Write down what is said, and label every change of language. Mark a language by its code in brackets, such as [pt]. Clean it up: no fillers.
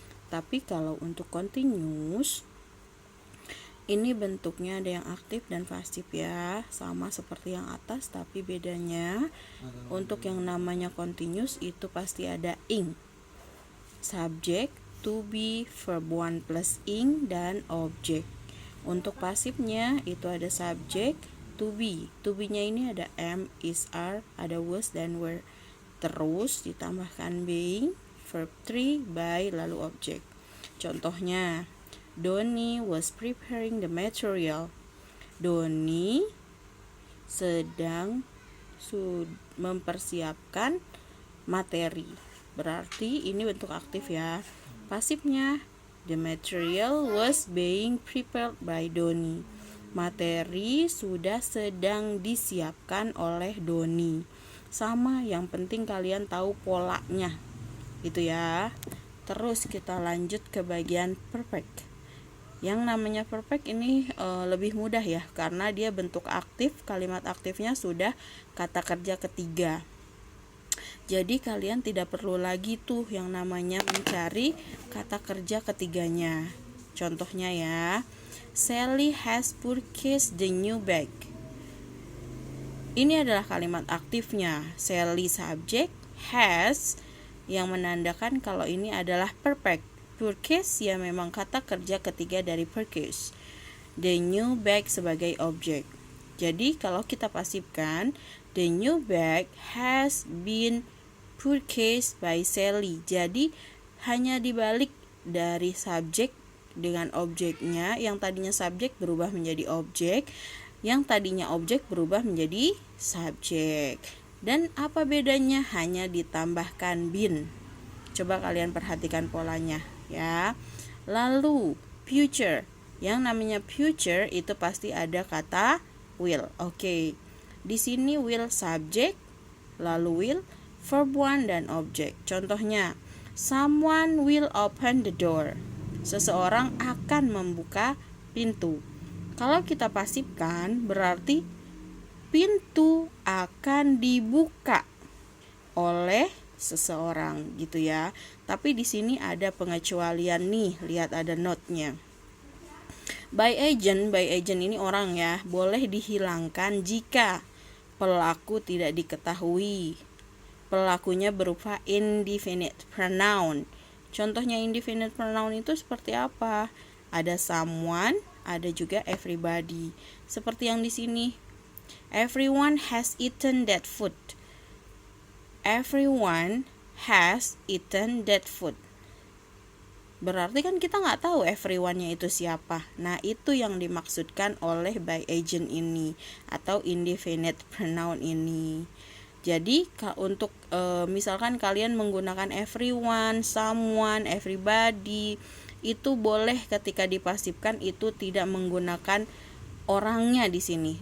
[id] Tapi kalau untuk continuous, ini bentuknya ada yang aktif dan pasif ya, sama seperti yang atas, tapi bedanya untuk yang namanya continuous itu pasti ada ing, subject, to be, verb 1 plus ing, dan object. Untuk pasifnya itu ada subject, to be. To be-nya ini ada am, is, are, ada was dan were. Terus ditambahkan being, verb 3, by, lalu object. [en] Contohnya, Doni was preparing the material. [id] Doni sedang mempersiapkan materi. Berarti ini bentuk aktif ya. [en] Pasifnya, the material was being prepared by Doni. [id] Materi sudah sedang disiapkan oleh Doni. Sama, yang penting kalian tahu polanya. Gitu ya. Terus kita lanjut ke bagian perfect. Yang namanya perfect ini lebih mudah ya, karena dia bentuk aktif, kalimat aktifnya sudah kata kerja ketiga. Jadi kalian tidak perlu lagi tuh yang namanya mencari kata kerja ketiganya. Contohnya ya, [en] Sally has purchased the new bag. [id] Ini adalah kalimat aktifnya. Sally subject, has yang menandakan kalau ini adalah perfect. Purchase ya memang kata kerja ketiga dari purchase. [en] The new bag [id] sebagai objek. Jadi kalau kita pasifkan, [en] the new bag has been purchased by Sally. [id] Jadi hanya dibalik dari subjek dengan objeknya. Yang tadinya subjek berubah menjadi objek, yang tadinya objek berubah menjadi subjek. Dan apa bedanya? Hanya ditambahkan been. Coba kalian perhatikan polanya ya. Lalu future, yang namanya future itu pasti ada kata will. Oke. Di sini will subject, lalu will verb 1 dan object. [en] Contohnya, someone will open the door. [id] Seseorang akan membuka pintu. Kalau kita pasifkan berarti pintu akan dibuka oleh seseorang gitu ya. Tapi di sini ada pengecualian nih, lihat ada note-nya. By agent ini orang ya, boleh dihilangkan jika pelaku tidak diketahui. Pelakunya berupa indefinite pronoun. Contohnya indefinite pronoun itu seperti apa? Ada someone, ada juga everybody. Seperti yang di sini. [en] Everyone has eaten that food. Everyone has eaten that food. [id] Berarti kan kita nggak tahu everyone-nya itu siapa. Nah, itu yang dimaksudkan oleh by agent ini atau indefinite pronoun ini. Jadi untuk misalkan kalian menggunakan everyone, someone, everybody, itu boleh ketika dipasifkan itu tidak menggunakan orangnya di sini.